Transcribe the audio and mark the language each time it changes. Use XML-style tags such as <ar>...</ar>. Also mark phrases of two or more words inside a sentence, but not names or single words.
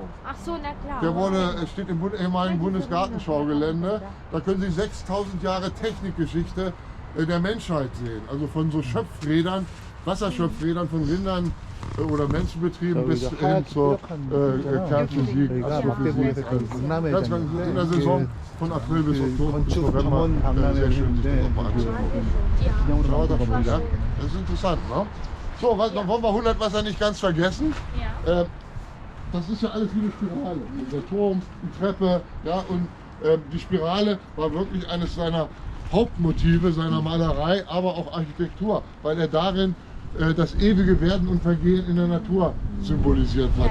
<de>Ach so, na klar. Der steht im ehemaligen Bundesgartenschaugelände. Da können Sie 6000 Jahre Technikgeschichte der Menschheit sehen. Also von so Schöpfrädern, Wasserschöpfrädern von Rindern oder Menschenbetrieben bis hin zur Kernphysik,</de> <ko>여기가</ko> <de>Astrophysik.</de> <ko>막대구에서 그 박람회</ko> <de>Ganz ganz in der Saison von April bis Oktober bis</de> <ko>건축</ko> <de>November.</de> <ko>탐험</ko> <de>Sehr schön, sich das</de> <ko>박람회인데</ko> <de>auch mal anzugucken.</de> <ko>기념으로</ko> <de>Schaut</de> <ko>나온</ko> <de>das mal,</de> <ko>거</ko> <de>ja? Das ist interessant, ne? So, was, dann wollen wir 100 Wasser nicht ganz vergessen. Ja. Das ist ja alles wie eine Spirale. Der Turm, die Treppe, ja, und die Spirale war wirklich eines seiner Hauptmotive seiner Malerei, aber auch Architektur, weil er darin das ewige Werden und Vergehen in der Natur symbolisiert hat.</de>